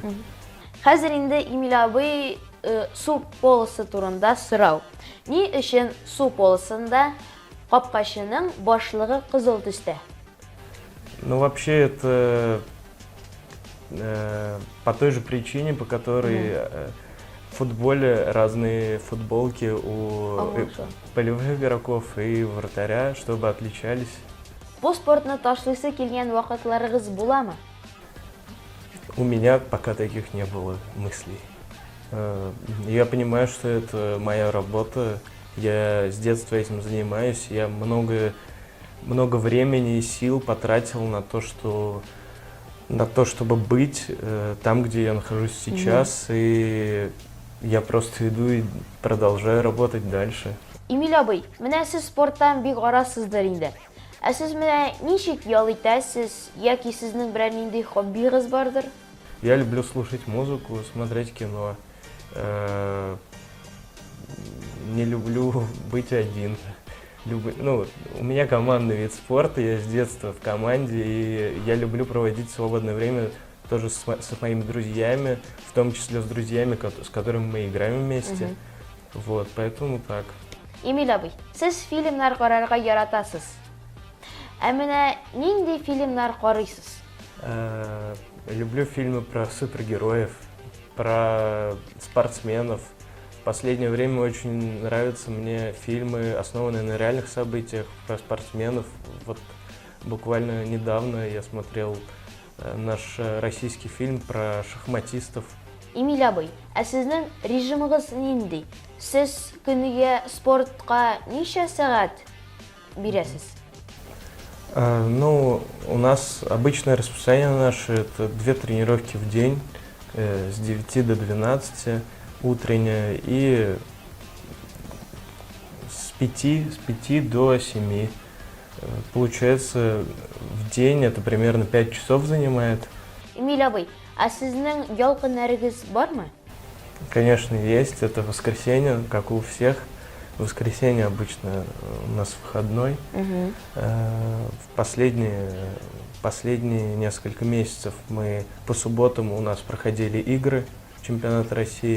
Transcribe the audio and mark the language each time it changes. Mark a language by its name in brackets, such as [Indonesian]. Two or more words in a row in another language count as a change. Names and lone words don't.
[Tatar] Хәзер инде Эмиль абый су полосы турында сорау. Ни өчен су полосында капкачының башлыгы кызыл төстә? [Russian] Ну, вообще, это по той же причине, по которой в футболе разные футболки у полевых игроков и вратаря, чтобы отличались. [Tatar] Бу спортны ташлыйсы килгән вакытларыгыз буламы? [Russian] У меня пока таких не было мыслей. Я понимаю, что это моя работа, я с детства этим занимаюсь, я много времени и сил потратил на то, чтобы быть там, где я нахожусь сейчас, и я просто иду и продолжаю работать дальше. [Tatar] Эмиль абый, менә сез спорттан бик арасыздыр инде. Сез менә ничек ял итәсез, яки сезнең берәр нинди хоббигыз бардыр? [Russian] Я люблю слушать музыку, смотреть кино. Не люблю быть один. У меня командный вид спорта, я с детства в команде, и я люблю проводить свободное время тоже с моими друзьями, в том числе с друзьями, с которыми мы играем вместе. Вот, поэтому так. [Tatar] Эмиль абый, сез фильмнар карарга яратасыз. Менә нинди фильмнар карыйсыз? [Russian] Люблю фильмы про супергероев, про спортсменов. В последнее время очень нравятся мне фильмы, основанные на реальных событиях, про спортсменов. Вот буквально недавно я смотрел наш российский фильм про шахматистов. [Tatar] Эмиль абый, сезнең режимыгыз нинди? Сез көнегә спортка ничә сәгать бирәсез? [Russian] У нас обычное расписание наше – это 2 тренировки в день, с 9 до 12, утренняя, и с 5 до 7. Получается, в день это примерно 5 часов занимает. [Tatar] Эмиль абый, сезнең ял көннәрегез бармы? [Russian] Конечно, есть. Это воскресенье, как у всех. Воскресенье обычно у нас выходной. В последние несколько месяцев мы по субботам у нас проходили игры чемпионата России.